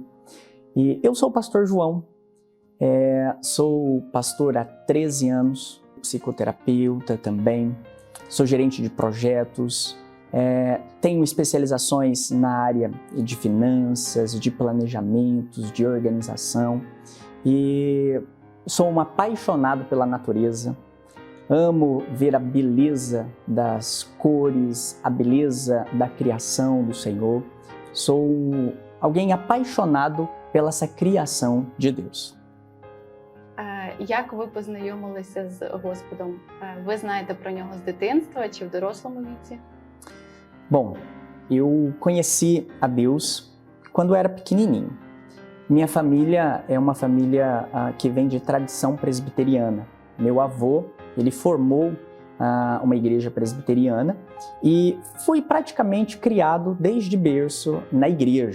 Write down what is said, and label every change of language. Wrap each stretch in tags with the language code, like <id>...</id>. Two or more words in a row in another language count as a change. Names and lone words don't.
<pt>E eu sou o pastor João, sou pastor há 13 anos, psicoterapeuta também, sou gerente de projetos, tenho especializações na área de finanças, de planejamentos, de organização e sou um apaixonado pela natureza. Amo ver a beleza das cores, a beleza da criação do Senhor. Sou alguém apaixonado pela essa criação de Deus.</pt> <uk>Як ви познайомилися з Господом? Ви знаєте про нього з дитинства чи в дорослому віці?</uk> <pt>Bom, eu conheci a Deus quando eu era pequenininho. Minha família é uma família que vem de tradição presbiteriana. Meu avô, ele formou uma igreja presbiteriana e fui praticamente criado desde berço na igreja.</pt>